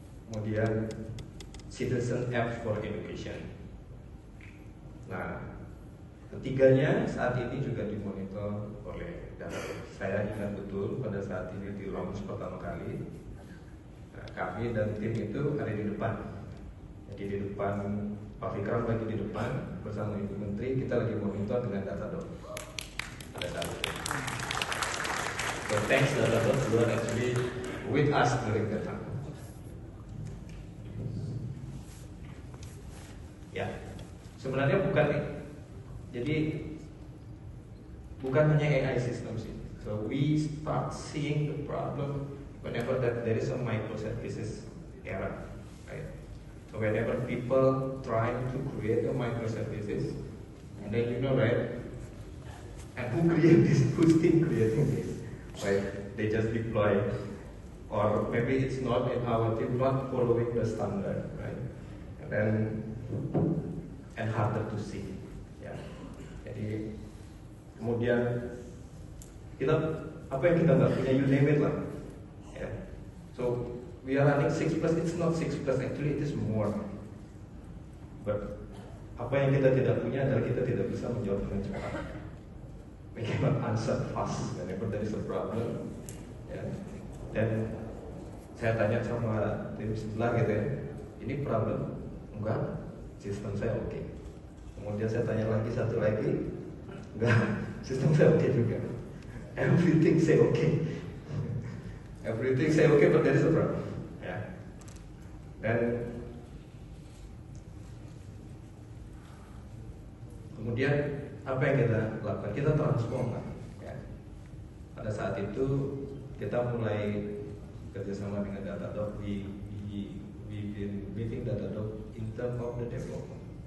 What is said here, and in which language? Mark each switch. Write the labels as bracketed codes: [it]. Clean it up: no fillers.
[id] Kemudian citizen app for education. Nah, ketiganya saat ini juga dimonitor oleh data. Saya ingat betul pada saat ini di launch pertama kali, kami dan tim itu ada di depan. Jadi di depan, Pak Fikram lagi di depan bersama Ibu Menteri, kita lagi monitor dengan Datadog pada saat itu. [en] So thanks Datadog, you are actually with us during that time. [id] Ya, sebenarnya bukan. Jadi bukan hanya AI system sih. [en] So we start seeing the problem whenever that there is a microservices era, right? So whenever people trying to create a microservices, and then right, and who create this? Who's team creating this? Right? They just deploy, or maybe it's not in our team, not following the standard, right? and harder to see. Ya. [id] Jadi kemudian kita apa yang kita nggak punya, [en] you name it [id] lah. Ya. [en] So we are running 6+, it's not 6+, actually it is more. [id] But apa yang kita tidak punya adalah kita tidak bisa menjawab dengan cepat. [en] We cannot answer fast whenever there is a problem. [id] Ya. Dan saya tanya sama tim sebelah gitu ya, ini problem? Enggak, sistem saya oke. Kemudian saya tanya lagi satu lagi, enggak, sistem saya oke juga. [en] Everything say okay. Everything say okay, but there is a problem. [id] Ya. Dan kemudian apa yang kita lakukan? Kita transform kan. Ya. Pada saat itu kita mulai kerjasama dengan Datadog. [en] We've been meeting Datadog in terms of the development.